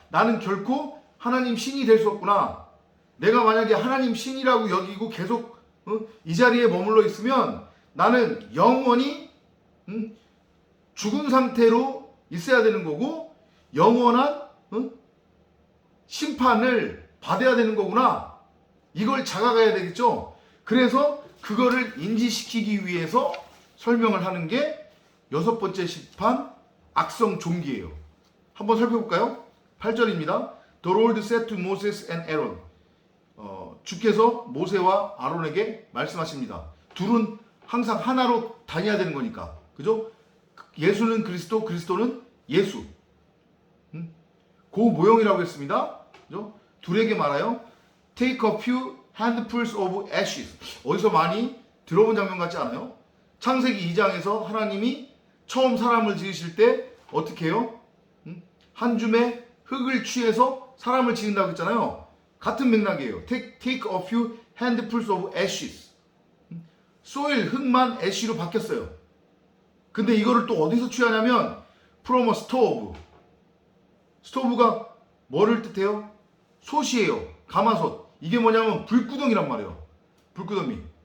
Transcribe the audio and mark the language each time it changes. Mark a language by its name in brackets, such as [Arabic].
[Korean] 나는 결코 하나님 신이 될 수 없구나. 내가 만약에 하나님 신이라고 여기고 계속 이 자리에 머물러 있으면 나는 영원히 죽은 상태로 있어야 되는 거고 영원한 심판을 받아야 되는 거구나. 이걸 자각해야 되겠죠. 그래서 그거를 인지시키기 위해서 설명을 하는 게 6번째 심판 악성 종기예요. 한번 살펴볼까요? 8절입니다. [English] The Lord said to Moses and Aaron. [Korean] 주께서 모세와 아론에게 말씀하십니다. 둘은 항상 하나로 다녀야 되는 거니까. 그죠? 예수는 그리스도, 그리스도는 예수. 그 모형이라고 했습니다. 그죠? 둘에게 말하여 [English] Take a few handfuls of ashes. [Korean] 어디서 많이 들어본 장면 같지 않아요? 창세기 2장에서 하나님이 처음 사람을 지으실 때 어떻게 해요? 한 줌의 흙을 취해서 사람을 지은다고 했잖아요. 같은 맥락이에요. [English] Take a few handfuls of ashes. [Korean] soil, 흙만 ash로 바뀌었어요. 근데 이거를 또 어디서 취하냐면 [English] from a stove. [Korean] 스토브가 뭐를 뜻해요? 솥이에요. 가마솥. 이게 뭐냐면 불구덩이란 말이에요. 불구덩이.